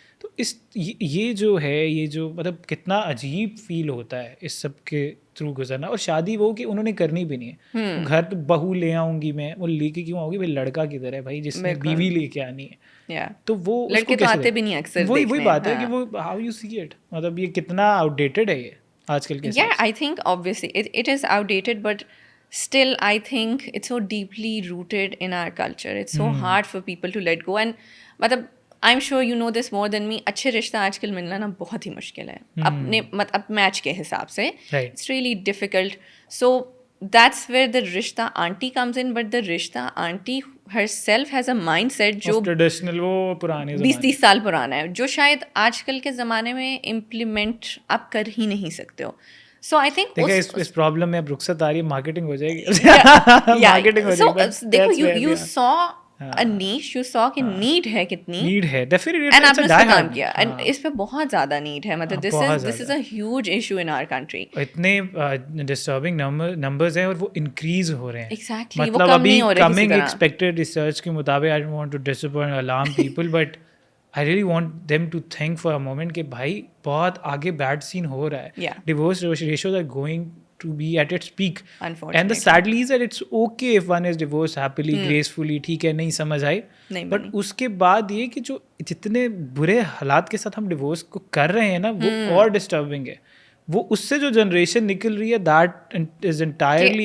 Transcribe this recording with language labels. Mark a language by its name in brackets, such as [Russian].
[Urdu] تو یہ جو ہے یہ جو مطلب کتنا عجیب فیل ہوتا ہے اس سب کے تھرو گزرنا. اور شادی وہ کہ انہوں نے کرنی بھی نہیں ہے. گھر تو بہو لے آؤں گی میں وہ لے کے کیوں آؤں گی بھائی لڑکا کدھر ہے بھائی جس نے بیوی لے کے آنی ہے. تو وہ لڑکے تو آتے بھی نہیں اکثر. وہی بات ہے کہ وہ [English] how you see it [Urdu] مطلب یہ کتنا آؤٹ ڈیٹڈ ہے یہ آج کل کے. [English] I think obviously it is outdated but still I think it's so deeply rooted in our culture. It's so hard for people to let go and matlab I'm sure you know this more than me. [Urdu] اچھے رشتہ آج کل ملنا نا بہت ہی مشکل ہے اپنے مطلب میچ کے حساب سے. [English] It's really difficult. So that's where the rishta aunty comes in. But the rishta aunty herself has a mindset جو [Urdu] ٹریڈیشنل وہ پرانے 20-30 سال پرانا ہے جو شاید آج کل کے زمانے میں امپلیمنٹ آپ کر ہی نہیں سکتے ہو. [English] So I think [Urdu] اس problem میں اب رخصت آ رہی ہے مارکیٹنگ ہو جائے گی. مارکیٹنگ ہو جائے گی. [English] دیکھو you saw a niche, you saw [Urdu] کہ نیڈ ہے کتنی نیڈ ہے ڈیفینیٹلی اینڈ آپ نے اس پہ کام کیا اینڈ اس پہ بہت زیادہ نیڈ ہے. [English] مطلب this is a huge issue in our country. [Urdu] اتنے ڈسٹربنگ نمبرز ہیں اور وہ انکریز ہو رہے ہیں. [English] Exactly, وہ [Urdu] مطلب کم نہیں ہو رہے [English] coming expected research کے مطابق I don't want to disappoint or alarm people but I really want them to think for a moment [Urdu] کہ بھائی بہت آگے بیڈ سین ہو رہا ہے. [English] divorce ratios are going to be at its peak and the sadly is that it's okay if one is divorced happily gracefully [Urdu] ٹھیک ہے نہیں سمجھ آئی بٹ اس کے بعد یہ کہ جو جتنے برے حالات کے ساتھ ہم ڈیورس کو کر رہے ہیں نا وہ اور ڈسٹربنگ ہے. وہ اس سے جو جنریشن نکل رہی ہے [English] that is entirely